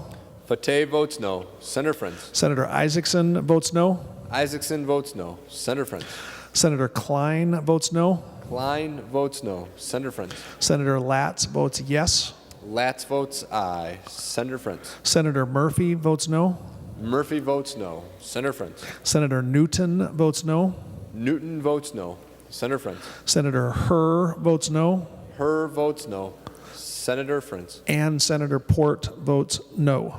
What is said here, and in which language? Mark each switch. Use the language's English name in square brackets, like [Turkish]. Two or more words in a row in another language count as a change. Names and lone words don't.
[English] Fateh votes no. Senator Friends. Senator Isaacson votes no. Isaacson votes no. Senator Friends. Senator Klein votes no. Klein votes no. Senator Friends. Senator Latz votes yes. Latz votes aye. Senator Friends. Senator Murphy votes no. Murphy votes no. Senator Friends. Senator Newton votes no. Newton votes no. Senator Friends. Senator Herr votes no. Herr votes no. Senator Friends. And Senator Port votes no.